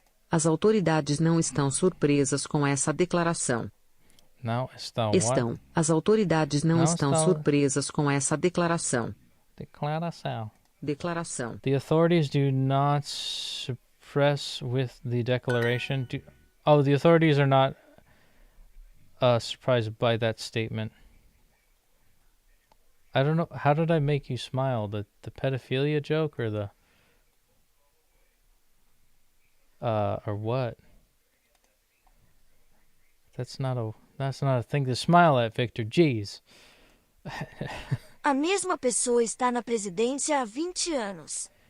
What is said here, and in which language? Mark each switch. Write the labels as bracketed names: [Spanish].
[Portuguese] As autoridades não estão surpresas com essa declaração. Não estão. Estão. As autoridades não estão surpresas com essa declaração. Declaração. [English] The authorities do not suppress with the declaration. The authorities are not surprised by that statement. I don't know. How did I make you smile? The pedophilia joke or the... or what? That's not a thing to smile at, Victor. Jeez. [Portuguese] A mesma pessoa está na presidência há 20 anos.